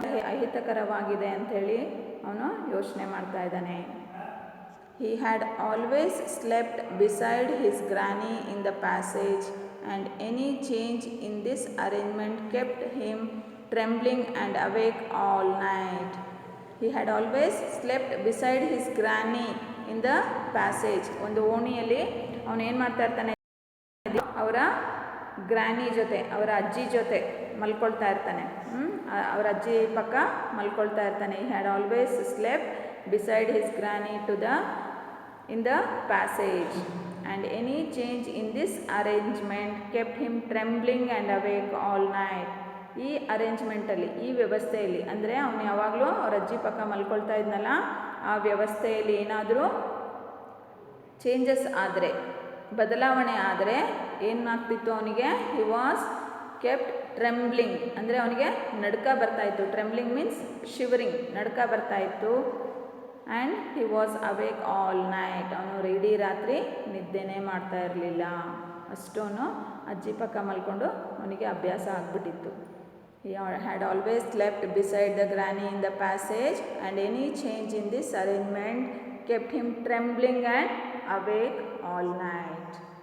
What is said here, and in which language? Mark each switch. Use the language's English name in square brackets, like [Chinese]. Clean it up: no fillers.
[Kannada] ಅಹಿತಕರವಾಗಿದೆ ಅಂಥೇಳಿ ಅವನು ಯೋಚನೆ ಮಾಡ್ತಾ ಇದ್ದಾನೆ. [English] He had always slept beside his granny in the passage, and any change in this arrangement kept him trembling and awake all night. He had always slept beside his granny in the passage. [Kannada] ಒಂದು ಓಣಿಯಲ್ಲಿ ಅವನು ಏನು ಮಾಡ್ತಾ ಇರ್ತಾನೆ, ಅವರ granny ಜೊತೆ, ಅವರ ಅಜ್ಜಿ ಜೊತೆ ಮಲ್ಕೊಳ್ತಾ ಇರ್ತಾನೆ. ಅವರ ಅಜ್ಜಿ ಪಕ್ಕ ಮಲ್ಕೊಳ್ತಾ ಇರ್ತಾನೆ. [English] He had always slept beside his granny in the passage, and any change in this arrangement kept him trembling and awake all night. [Kannada] ಈ ಅರೇಂಜ್ಮೆಂಟಲ್ಲಿ, ಈ ವ್ಯವಸ್ಥೆಯಲ್ಲಿ, ಅಂದರೆ ಅವನು ಯಾವಾಗಲೂ ಅವ್ರ ಅಜ್ಜಿ ಪಕ್ಕ ಮಲ್ಕೊಳ್ತಾ ಇದ್ನಲ್ಲ, ಆ ವ್ಯವಸ್ಥೆಯಲ್ಲಿ ಏನಾದರೂ ಚೇಂಜಸ್ ಆದರೆ, ಬದಲಾವಣೆ ಆದರೆ ಏನಾಗ್ತಿತ್ತು ಅವನಿಗೆ, [English] he was kept trembling, [Kannada] ಅಂದರೆ ಅವನಿಗೆ ನಡ್ಕ ಬರ್ತಾಯಿತ್ತು. [English] trembling means shivering, [Kannada] ನಡ್ಕ ಬರ್ತಾಯಿತ್ತು. [English] and he was awake all night, [Kannada] ಅವನು ಇಡೀ ರಾತ್ರಿ ನಿದ್ದೆನೇ ಮಾಡ್ತಾ ಇರಲಿಲ್ಲ. ಅಷ್ಟೋನು ಅಜ್ಜಿ ಪಕ್ಕ ಮಲ್ಕೊಂಡು ಅವನಿಗೆ ಅಭ್ಯಾಸ ಆಗಿಬಿಟ್ಟಿತ್ತು. [English] He had always slept beside the granny in the passage, and any change in this arrangement kept him trembling and awake all night.